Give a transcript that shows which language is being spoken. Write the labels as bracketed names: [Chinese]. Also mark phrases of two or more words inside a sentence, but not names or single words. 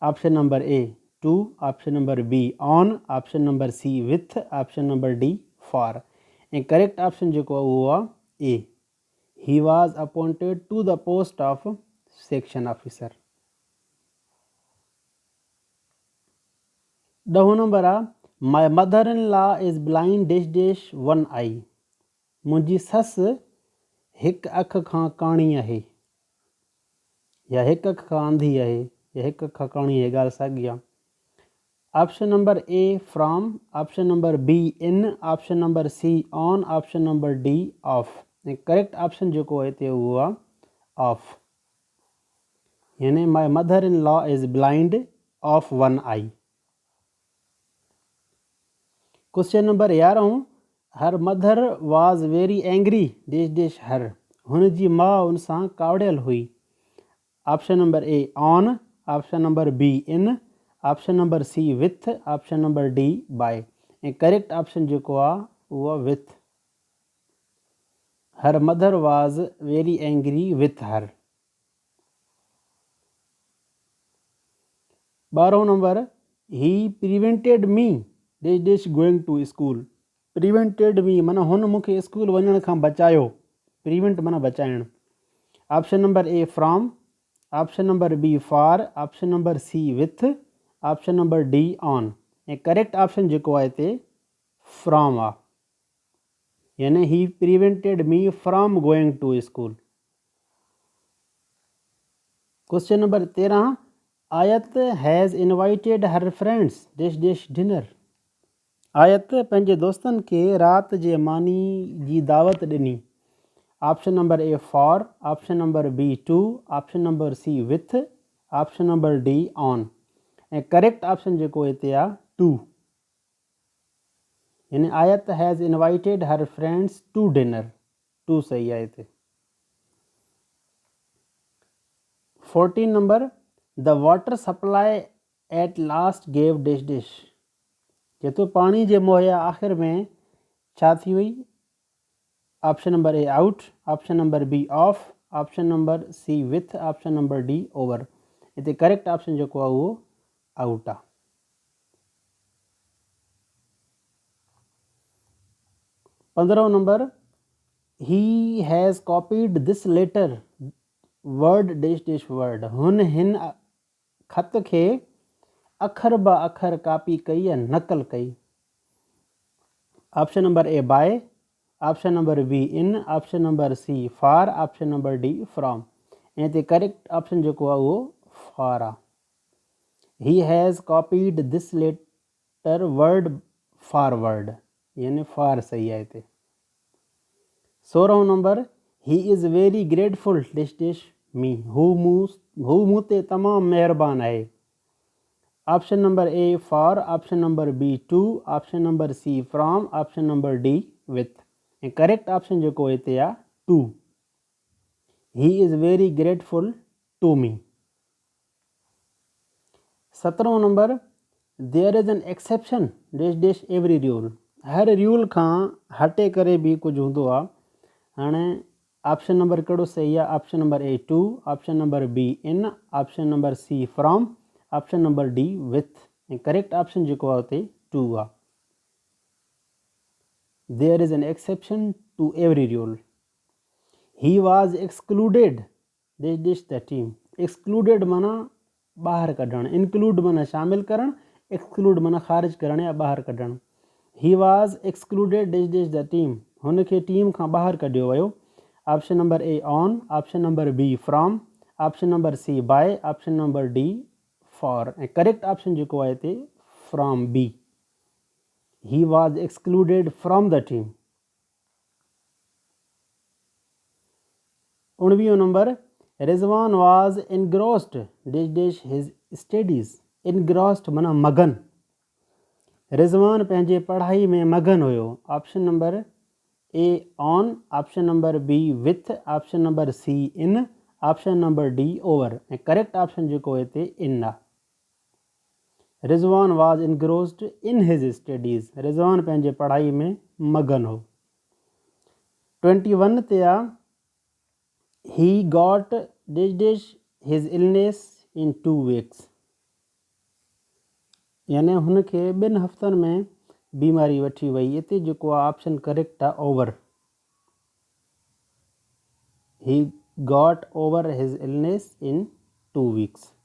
[English] option number A to, option number B on, option number C with, option number D for. ऐं correct option [Sindhi] जेको आहे उहो आहे [English] A, he was appointed to the post of section officer. 10 number आहे my mother in law is blind dash dash one eye। [Sindhi] मुंहिंजी ससु हिकु अख खां काणी आहे, या हिकु अख खां अंधी आहे, या हिकु अख खां काणी आहे, ॻाल्हि साॻी आहे। [English] option number A from, option number B in, option number C on, option number D of. ऐं correct option [Sindhi] जेको आहे हिते उहो आहे [English] of, यानी my mother in law is blind of one eye। question number 11, her mother was very angry dash dash her. [Sindhi] हुनजी माउ उन सां कावड़ियल हुई। [English] option number A on, option number B in, option number C with, option number D by. [Sindhi] ऐं [English] correct option [Sindhi] जेको आहे उहो विथ। [English] her mother was very angry with her. 12 number he prevented me dash dash going to school. prevented me [Sindhi] माना हुन मूंखे स्कूल वञण खां बचायो। प्रिवेंट माना बचाइणु। [English] option number A from, option number B for, option number C with, option number D on. ऐं correct option [Sindhi] जेको आहे हिते फ्रॉम आहे, यानी [English] he prevented me from going to school. question number 13, Ayat has invited her friends dash dash dinner. [Sindhi] आयत पंहिंजे दोस्तनि खे राति जे मानी जी दावत ॾिनी। [English] option number A for, option number B to, option number C with, option number D on. ऐं correct option [Sindhi] जेको हिते आहे [English] to, यानी Ayat has invited her friends to dinner। [Sindhi] टू सही आहे हिते। [English] 14 number the water supply at last gave dash dash. [Sindhi] जेतो पाणी जे मुहैया आख़िर में छा थी वई। [English] option number A out, option number B of, option number C with, option number D over. [Sindhi] हिते [English] correct option [Sindhi] जेको आहे उहो आउट आहे। [English] 15 number he has copied this letter word dash dash word. [Sindhi] हुन हिन ख़त खे अखर ब अखर कापी कई या नकल कई। [English] option number A by, option number B in, option number C for, option number D from. [Sindhi] ऐं हिते [English] correct option [Sindhi] जेको आहे उहो फॉर आहे। [English] he has copied this letter word for word, [Sindhi] यानी फॉर सही आहे हिते। [English] 16 number he is very grateful dash dash me. [Sindhi] हू मूं ते तमामु महिरबान आहे। [English] option number A for, option number B to, option number C from, option number D with. ऐं correct option [Sindhi] जेको हिते आहे [English] to, he is very grateful to me. 17 number there is an exception dash dash every rule. [Sindhi] हर रूल खां हटे करे बि कुझु हूंदो आहे। हाणे [English] option number [Sindhi] कहिड़ो सही आहे। [English] option number A to, option number B in, option number C from, option number D with. [Sindhi] ऐं [English] correct option [Sindhi] जेको आहे हुते टू आहे। [English] there is an exception to every rule. he was excluded dash dash the team. [Sindhi] एक्सक्लूडेड माना ॿाहिरि कढणु, इंक्लूड माना शामिल करणु, एक्सक्लूड माना ख़ारिज करणु या ॿाहिरि कढणु। [English] he was excluded dash dash the team. [Sindhi] हुनखे टीम खां ॿाहिरि कढियो वियो। [English] option number A on, option number B from, option number C by, option number D for. [Sindhi] ऐं [English] correct option [Sindhi] जेको आहे हिते [English] from B. he was excluded from the team. 19 number Rizwan was engrossed dash dash his studies. [Sindhi] इनग्रोस्ड माना मगन। रिजवान पंहिंजे पढ़ाई में मगन हुयो। [English] option number A on, option number B with, option number C in, option number D over. [Sindhi] ऐं [English] correct option [Sindhi] जेको हिते इन आहे। [English] Rizwan was engrossed in his studies. [Sindhi] रिजवान पंहिंजे पढ़ाई में मगन हो। 21 ते आहे [English] he got dash dash his illness in 2 weeks. [Sindhi] यानी हुनखे 2 हफ़्तनि में बीमारी वठी वई। इते जेको आहे [English] option correct आहे over. He got over his illness in 2 weeks।